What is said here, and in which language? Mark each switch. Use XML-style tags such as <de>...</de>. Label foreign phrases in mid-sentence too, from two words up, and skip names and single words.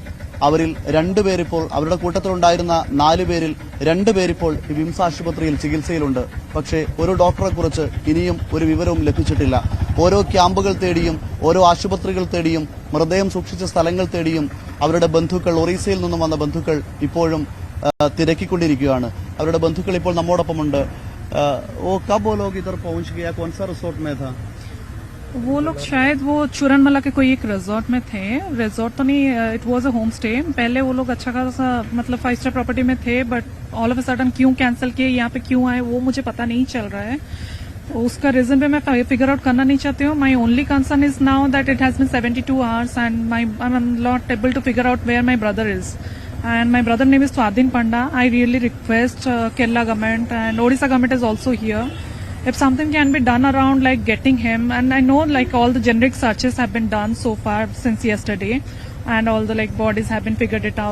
<ml>അവരിൽ 2 പേരിപ്പോൾ, അവരുടെ കൂട്ടത്തിലുണ്ടായിരുന്ന 4 പേരിൽ 2 പേരിപ്പോൾ വിംസ് ആശുപത്രിയിൽ ചികിത്സയിലുണ്ട്. പക്ഷേ ഒരു ഡോക്ടറെ കുറിച്ച് ഇനിയും ഒരു വിവരവും ലഭിച്ചിട്ടില്ല. ഓരോ ക്യാമ്പുകൾ തേടിയും ഓരോ ആശുപത്രികൾ തേടിയും മൃതദേഹം സൂക്ഷിച്ച സ്ഥലങ്ങൾ തേടിയും അവരുടെ ബന്ധുക്കൾ, ഒറീസയിൽ നിന്നും വന്ന ബന്ധുക്കൾ ഇപ്പോഴും തിരക്കിക്കൊണ്ടിരിക്കുകയാണ്. അവരുടെ ബന്ധുക്കൾ ഇപ്പോൾ നമ്മോടൊപ്പമുണ്ട്.</ml> <hi>कब वो लोग इधर पहुंच गया? कौन सा रिसोर्ट में था वो लोग? शायद वो चूरनमला के कोई एक रिजॉर्ट में थे. रिजॉर्ट तो नहीं,</hi> <en>it was a home stay.</en> <hi>पहले वो लोग अच्छा खासा मतलब</hi> <en>5 star property</en> <hi>में थे,</hi> <en>but all of a sudden</en> <hi>क्यों कैंसिल किए, यहाँ पे क्यों आए, वो मुझे पता नहीं चल रहा है. उसका रीजन पे मैं</hi> <en>figure out</en> <hi>करना नहीं चाहती हूँ.</hi> <en>my only concern is now that it has been 72 hours and I am not able to figure out where my brother is. And my brother name is Swadhin Panda. I really request Kerala government and Odisha government is also here. If something can be done around like getting him, and I know like all the generic searches have been done so far since yesterday, and all the like bodies have been figured it out.</en>